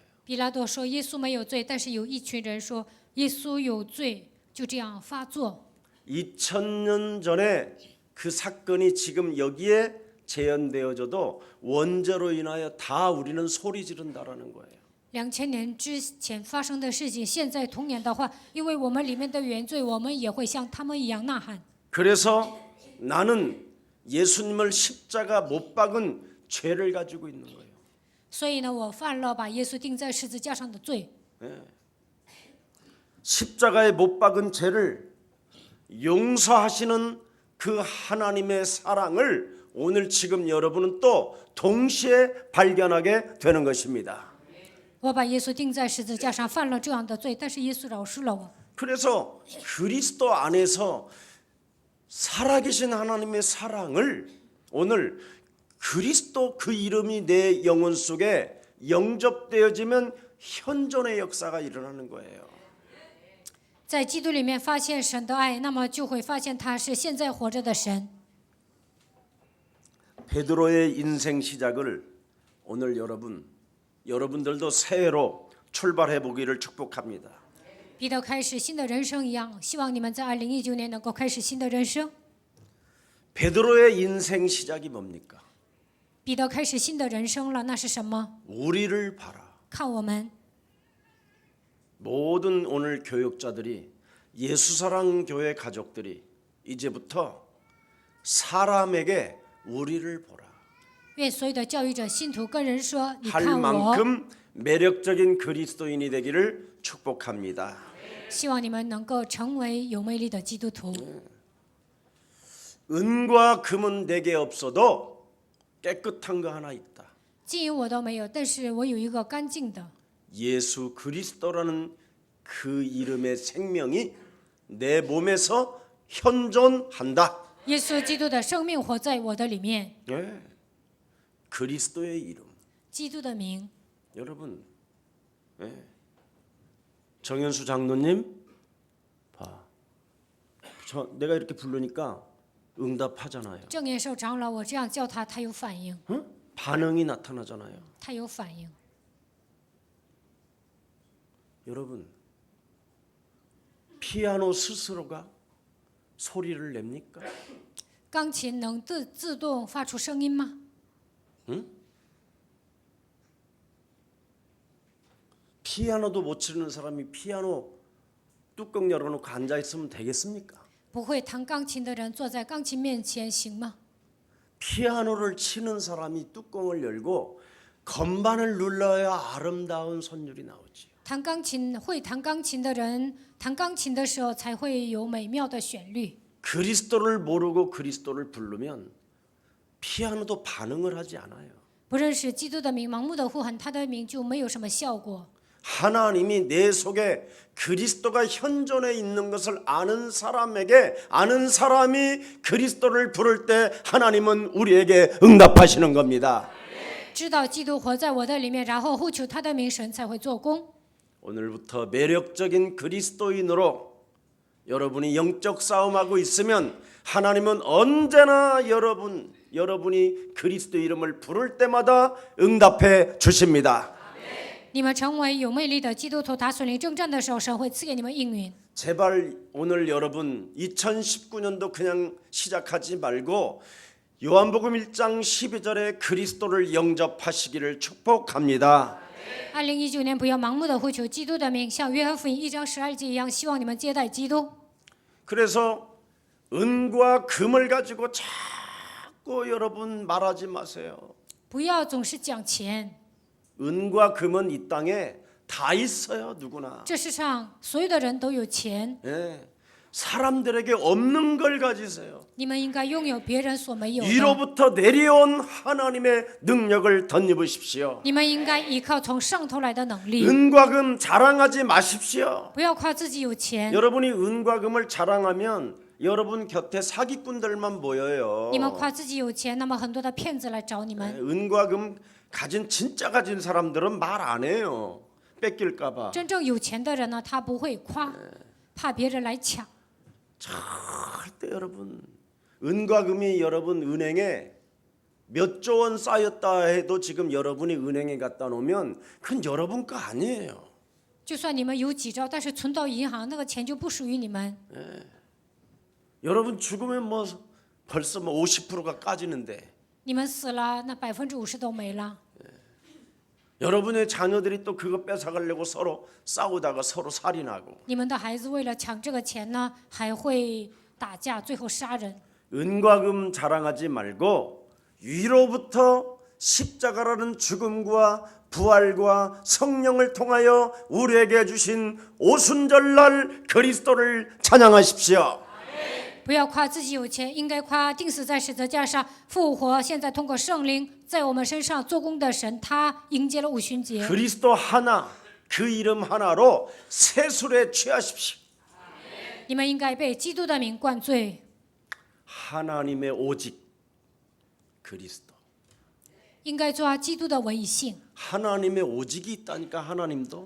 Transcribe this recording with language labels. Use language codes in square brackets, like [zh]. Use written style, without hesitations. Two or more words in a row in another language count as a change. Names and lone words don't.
[zh] 比拉多说耶稣没有罪，但是有一群人说耶稣有罪，就这样发作。 [ko] 2000년 전에 그 사건이 지금 여기에 재현되어져도 원죄로 인하여 다 우리는 소리 지른다라는 거예요. [zh] 2000 年之前发生的事情，现在同样的话，因为我们里面的原罪，我们也会像他们一样呐喊。 [ko] 그래서 나는 예수님을 십자가 못 박은 죄를 가지고 있는 거예요. [zh] 所以呢，我犯了把耶稣钉在十字架上的罪。 [ko] 십자가에 못 박은 죄를 용서하시는 그 하나님의 사랑을 오늘 지금 여러분은 또 동시에 발견하게 되는 것입니다. [zh] 我把耶稣钉在十字架上，犯了这样的罪，但是耶稣饶恕了我。 [ko] 그래서 그리스도 안에서 살아계신 하나님의 사랑을 오늘 그리스도 그 이름이 내 영혼 속에 영접되어지면 현존의 역사가 일어나는 거예요. [zh] 在基督里面发现神的爱，那么就会发现他是现在活着的神。 [ko] 베드로의 인생 시작을 오늘 여러분들도 새해로 출발해 보기를 축복합니다. [zh] 彼得开始新的人生一样，希望你们在2019年能够开始新的人生。 [ko] 베드로의 인생 시작이 뭡니까? [zh] 彼得开始新的人生了，那是什么？ [ko] 우리를 봐라. [zh] 看我们， [ko] 모든 오늘 교육자들이 예수사랑 교회 가족들이 이제부터 사람에게 우리를 보라 [zh] 愿所有的教育者信徒跟人说：“你 [ko] 할 [zh] 看我。” [ko] 만큼 매력적인 그리스도인이 되기를 축복합니다. [zh] 希望你们能够成为有魅力的基督徒。 [ko] 은과 금은 내게 없어도 깨끗한 거 하나 있다. [zh] 金银我都没有，但是我有一个干净的 [ko] 예수 그리스도라는 그 이름의 생명이 내 몸에서 현존한다. [zh] 耶稣基督的生命活在我的里面。 [ko] 네. 그리스도의 이름. [zh] 基督的名， [ko] 여러분, 네. 정현수 장로님, 봐. 내가 이렇게 부르니까 응답하잖아요. [zh] 正言寿长老，我这样叫他，他有反应， [ko] 응? 반응이 나타나잖아요. [zh] 他有反应。 [ko] 여러분, 피아노 스스로가 소리를 냅니까? [zh] 钢琴能自动发出声音吗？ [ko] 피아노도 못 치는 사람이 피아노 뚜껑 열어놓고 앉아 있으면 되겠습니까? [zh] 不会弹钢琴的人坐在钢琴面前行吗？ [ko] 피아노를 치는 사람이 뚜껑을 열고 건반을 눌러야 아름다운 선율이 나오지. [zh] 会弹钢琴的人，弹钢琴的时候才会有美妙的旋律。 [ko] 그리스도를 모르고 그리스도를 부르면 피아노도 반응을 하지 않아요. [zh] 不认识基督的名，盲目的呼喊他的名，就没有什么效果。 [ko] 하나님이 내 속에 그리스도가 현존해 있는 것을 아는 사람이 그리스도를 부를 때 하나님은 우리에게 응답하시는 겁니다. [zh] 知道基督活在我的里面，然后呼求他的名，神才会做工。 [ko] 오늘부터 매력적인 그리스도인으로 여러분이 영적 싸움하고 있으면 하나님은 언제나 여러분이 그리스도 이름을 부를 때마다 응답해 주십니다. [zh] 你们成为有魅力的基督徒，打属灵征战的时候，神会赐给你们应允。 [ko] 제발 오늘 여러분 2019년도 그냥 시작하지 말고 요한복음 1장 12절에 그리스도를 영접하시기를 축복합니다. [zh] 2019 年不要盲目的呼求基督的名，像约翰福音1章12节一样，希望你们接待基督。 [ko] 그래서 은과 금을 가지고 자꾸 여러분 말하지 마세요. [zh] 不要总是讲钱， [ko] 은과 금은 이 땅에 다 있어요, 누구나. [zh] 这世上所有的人都有钱， [ko] 예. 사람들에게 없는 걸 가지세요. [zh] 你们应该拥有别人所没有的。 [ko] 위로부터 내려온 하나님의 능력을 덧입으십시오. [zh] 你们应该依靠从上头来的能力， [ko] 은과 금 자랑하지 마십시오. [zh] 不要夸自己有钱。 [ko] 여러분이 은과 금을 자랑하면 여러분 곁에 사기꾼들만 모여요. [zh] 你们夸自己有钱，那么很多的骗子来找你 [ko] 예, [zh] 们。 [ko] 은과 금 진짜 가진 사람들은 말 안 해요. 뺏길까 봐. [zh] 真正有钱的人呢，他不会夸，怕别人来抢。 [ko] 절대 여러분 은과 금이 여러분 은행에 몇 조 원 쌓였다 해도 지금 여러분이 은행에 갖다 놓으면 그건 여러분 거 아니에요. [zh] 就算你们有几兆，但是存到银行，那个钱就不属于你们。 [ko] 여러분 죽으면 뭐 벌써 뭐 50%가 까지는데 [zh] 你们死了，那50%都没了。 [ko] 여러분의 자녀들이 또 그거 뺏어가려고 서로 싸우다가 서로 살인하고 [zh] 你们的孩子为了抢这个钱呢，还会打架，最后杀人。 [ko] 은과 금 자랑하지 말고 위로부터 십자가라는 죽음과 부활과 성령을 통하여 우리에게 주신 오순절날 그리스도를 찬양하십시오. [zh] 不要夸自己有钱，应该夸钉死在十字架上复活，现在通过圣灵在我们身上做工的神，他迎接了五旬节。 [ko] 그리스도 하나 그 이름 하나로 세술에 취하십시오. [zh] 你们应该被基督的名灌醉， [ko] 하나님의 오직 그리스도. [zh] 应该抓基督的唯一性， [ko] 하나님의 오직이 있다니까 하나님도.